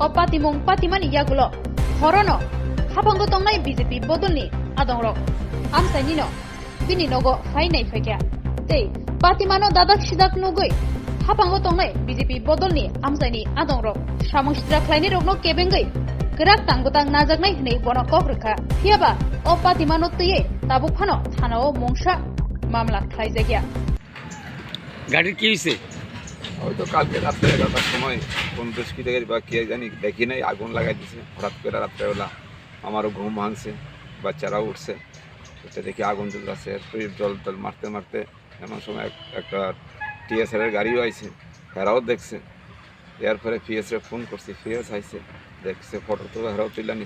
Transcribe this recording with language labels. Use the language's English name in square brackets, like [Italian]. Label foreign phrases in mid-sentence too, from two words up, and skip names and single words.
[Kok Borok] पातिमुं पातिमानि यागुलो हरनो हाफांगो तंनाय बीजेपी बदलनि आदंरक आमसायनिनो बिनि नगो फायनाय फायख्या तै पातिमानो दादाक सिदाक नुगै हाफांगो तंनाय बीजेपी बदलनि आमसायनि आदंरक सामुंस्रा ख्लायनाय रगनो केबेंगै गराक तांगुतां नाजागनाय हनै बन कग्रखा फियाबा अ पातिमानो तैये ताबुक फानो थानाव मंसा मामला ख्लायजागिया [Bangla] গাড়ির কি হয়েছে? হয়তো কালকে রাত্রে 11টার সময় কোন দুষ্কৃতকারী বা কে জানি দেখি নাই আগুন লাগাই দিছে হঠাৎ করে রাত্রেবেলা আমারও ঘুম ভাঙছে বাচ্চারাও উঠছে উঠে দেখি আগুন জ্বলছে জল টল মারতে মারতে এমন সময় একটা টিএসআরের গাড়িও আইছে হেরাও দেখছে এরপরে পিএসরে ফোন করছি পিএস আইছে দেখছে ফটো তো হেরাও তুলে নিচ্ছে